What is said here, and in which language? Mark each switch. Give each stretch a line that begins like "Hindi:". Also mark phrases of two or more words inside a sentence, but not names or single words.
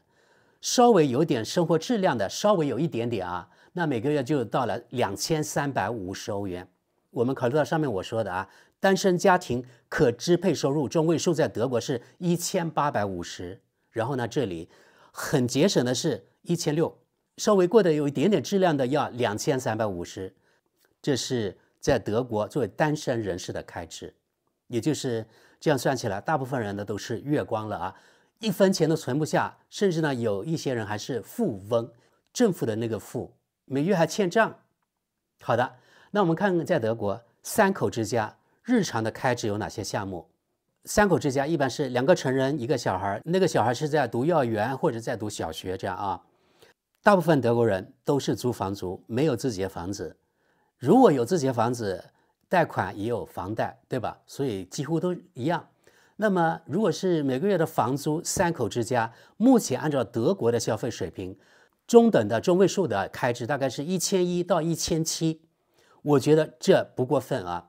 Chinese: 稍微有點生活質量的，稍微有一點點啊，那每個月就到了2350歐元。我們考慮到上面我說的啊，單身家庭可支配收入中位數在德國是1850，然後呢，這裡很節省的是1600，稍微過得有一點點質量的要2350，這是在德國作為單身人士的開支，也就是這樣算起來，大部分人呢都是月光了啊。1分錢都存不下，甚至呢有一些人還是富翁，政府的那個富，每月還欠賬。好的，那我們看看在德國3口之家日常的開支有哪些項目。3口之家一般是2個成人1個小孩，那個小孩是在讀幼兒園或者在讀小學這樣啊。大部分德國人都是租房族，沒有自己的房子。如果有自己的房子，貸款也有房貸，對吧？所以幾乎都一樣。那麼，如果是每個月的房租3口之家，目前按照德國的消費水平，中等的中位數的開支大概是1100到1700，我覺得這不過分啊。